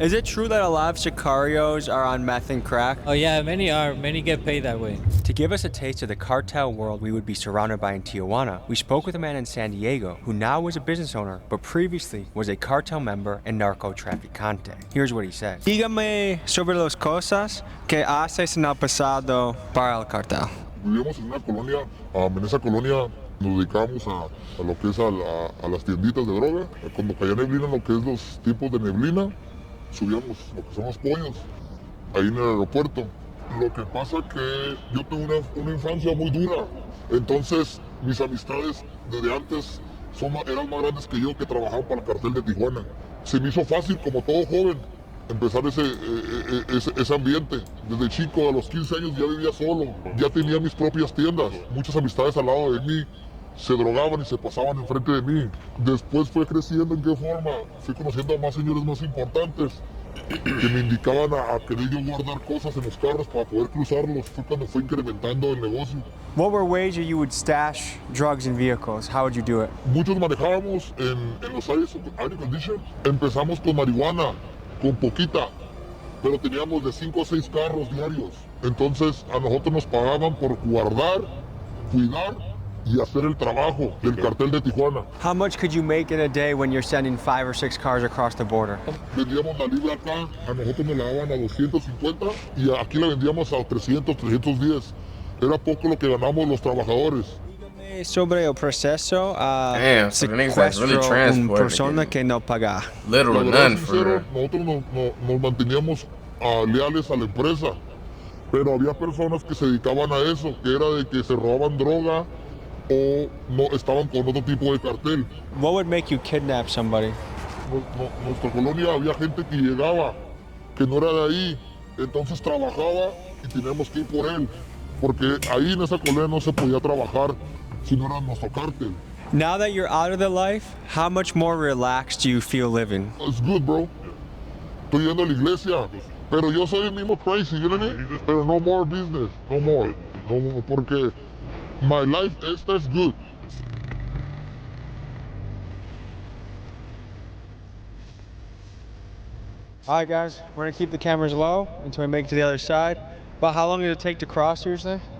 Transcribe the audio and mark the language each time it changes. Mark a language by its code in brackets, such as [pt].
[en] is it true that a lot of sicarios are on meth and crack? Oh yeah, many are. Many get paid that way. To give us a taste of the cartel world we would be surrounded by in Tijuana, we spoke with a man in San Diego who now is a business owner, but previously was a cartel member and narco-traficante. Here's what he said. [es] Dígame sobre las cosas que haces en el pasado para el cartel. Vivíamos en una colonia, en esa colonia nos dedicábamos a lo que es a las tienditas de droga. Cuando caía neblina, lo que es los tipos de neblina, subíamos lo que son los pollos, ahí en el aeropuerto. Lo que pasa que yo tuve una infancia muy dura, entonces mis amistades desde antes eran más grandes que yo, que trabajaban para el cartel de Tijuana. Se me hizo fácil, como todo joven, empezar ese ambiente. Desde chico, a los 15 años ya vivía solo, ya tenía mis propias tiendas. Muchas amistades al lado de mí se drogaban y se pasaban enfrente de mí. Después fue creciendo. ¿En qué forma? Fui conociendo a más señores más importantes que me indicaban a querer yo guardar cosas en los carros para poder cruzarlos. Fue cuando fue incrementando el negocio. [en] What were ways you would stash drugs in vehicles? How would you do it? [es] Muchos manejábamos en los aire condition. Empezamos con marihuana, con poquita, pero teníamos de 5 a 6 carros diarios. Entonces a nosotros nos pagaban por guardar, cuidar y hacer el trabajo del cartel de Tijuana. [en] How much could you make in a day when you're sending 5 or 6 cars across the border? [es] Vendíamos la libra acá, a nosotros nos la daban a 250 y aquí la vendíamos a 300, 310. Era poco lo que ganamos los trabajadores. Sobre el proceso [en] Damn, so the niggas that's really [es] secuestro [en] transporting [es] persona que no paga. [en] Little or none for real. [es] Nosotros nos manteníamos leales a la empresa, pero había personas que se dedicaban a eso, que era de que se robaban droga o no estaban con otro tipo de cartel. [en] What would make you kidnap somebody? [es] Nuestra colonia había gente que llegaba, que no era de ahí, entonces trabajaba y teníamos que ir por él, porque ahí en esa colonia no se podía trabajar si no era nuestro cartel. [en] Now that you're out of the life, how much more relaxed do you feel living? It's good, bro. [es] Estoy yendo a la iglesia, pero yo soy el mismo [en] crazy, you know what I mean? [es] Pero [en] no more business, no more, [es] porque [en] my life is good. All right, guys, we're gonna keep the cameras low until we make it to the other side. But how long did it take to cross, usually?